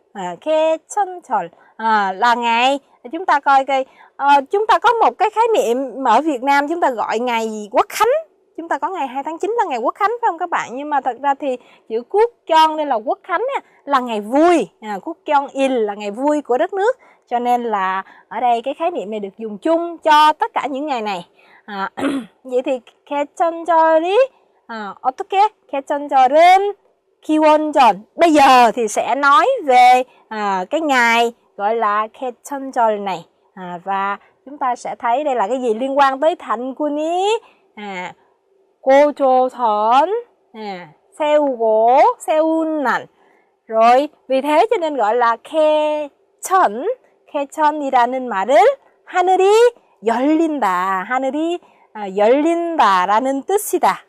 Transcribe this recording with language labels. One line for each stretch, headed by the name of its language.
Vietnamese: 개천절 là ngày, chúng ta coi coi, chúng ta có một cái khái niệm ở Việt Nam chúng ta gọi ngày Quốc khánh. Chúng ta có ngày 2 tháng 9 là ngày Quốc khánh phải không các bạn? Nhưng mà thật ra thì chữ 국경 đây là Quốc khánh là ngày vui, 국경일 là ngày vui của đất nước. Cho nên là ở đây cái khái niệm này được dùng chung cho tất cả những ngày này. Vậy thì
Korean: 개천절이 어떻게? 개천절은 기원전.
Vietnamese: Bây giờ thì sẽ nói về cái ngày gọi là 개천절 này. Và chúng ta sẽ thấy đây là cái gì liên quan tới
Korean: 단군이 고조선 세운 날.
Vietnamese: Rồi vì thế cho nên gọi là
Korean: 개천이라는 말을 하늘이 열린다. 하늘이 열린다라는 뜻이다.